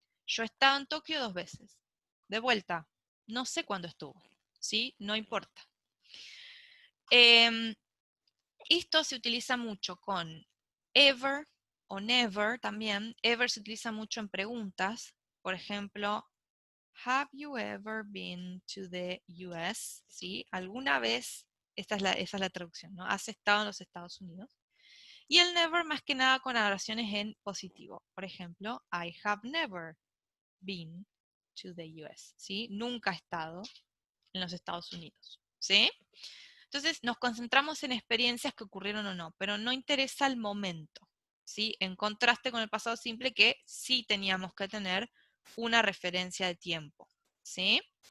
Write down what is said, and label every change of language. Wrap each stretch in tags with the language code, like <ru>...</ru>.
<es>Yo he estado en Tokio 2 veces. De vuelta, no sé cuándo estuvo, ¿sí? No importa. Esto se utiliza mucho con ever o never también. Ever se utiliza mucho en preguntas. Por ejemplo,</es> <en>have you ever been to the US?</en> <es>¿Sí? ¿Alguna vez? Esa es la traducción, ¿no? ¿Has estado en los Estados Unidos? Y el never más que nada con oraciones en positivo. Por ejemplo,</es> <en>I have never been to the US.</en> <es>¿Sí? Nunca he estado en los Estados Unidos. ¿Sí? Entonces nos concentramos en experiencias que ocurrieron o no, pero no interesa el momento, ¿sí? En contraste con el pasado simple que sí teníamos que tener una referencia de tiempo, ¿sí?</es>